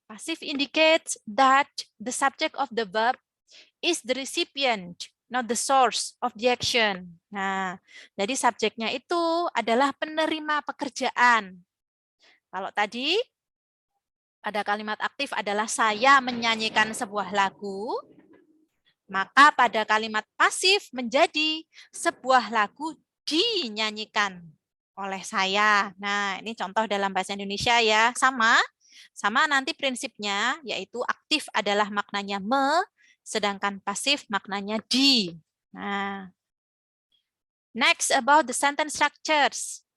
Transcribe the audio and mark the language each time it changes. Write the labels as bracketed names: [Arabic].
[English] Pasif indicates that the subject of the verb is the recipient, not the source of the action. [Indonesian] Nah, jadi subjeknya itu adalah penerima pekerjaan. Kalau tadi pada kalimat aktif adalah saya menyanyikan sebuah lagu, maka pada kalimat pasif menjadi sebuah lagu dinyanyikan oleh saya. Nah, ini contoh dalam bahasa Indonesia ya. Sama nanti prinsipnya, yaitu aktif adalah maknanya sedangkan pasif maknanya di. Nah, [English] Next about the sentence structures.